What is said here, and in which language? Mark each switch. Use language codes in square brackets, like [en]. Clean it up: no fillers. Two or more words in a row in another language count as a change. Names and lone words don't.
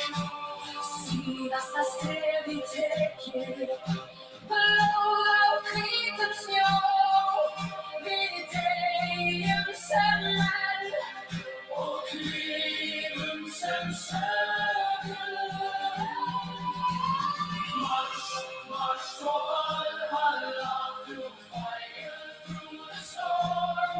[is] Síðasta skrefið tekið, blóð á hvítum snjó. Við deyjum sem menn og lifum sem sögur. [en] March, march for Valhalla, through fire, through the storm.